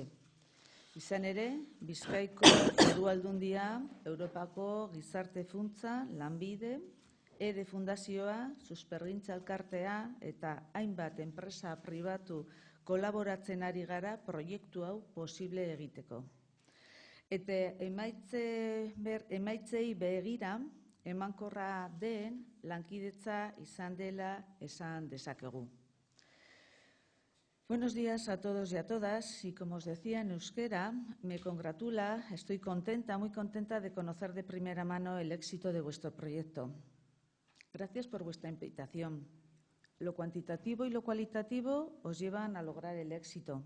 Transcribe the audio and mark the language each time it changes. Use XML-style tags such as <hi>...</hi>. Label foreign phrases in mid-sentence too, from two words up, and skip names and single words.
<eu>Izan ere, Bizkaiko Foru Aldundia, Europako Gizarte Funtsa, Lanbide, EDE Fundazioa, Suspergintza Elkartea eta hainbat enpresa pribatu kolaboratzen ari gara proiektu hau posible egiteko. Eta emaitzei begira, emankorra den lankidetza izan dela esan dezakegu.</eu> <es>Buenos días a todos y a todas, y como os decía en euskera, me congratula, estoy contenta, muy contenta de conocer de primera mano el éxito de vuestro proyecto. Gracias por vuestra invitación. Lo cuantitativo y lo cualitativo os llevan a lograr el éxito.</es>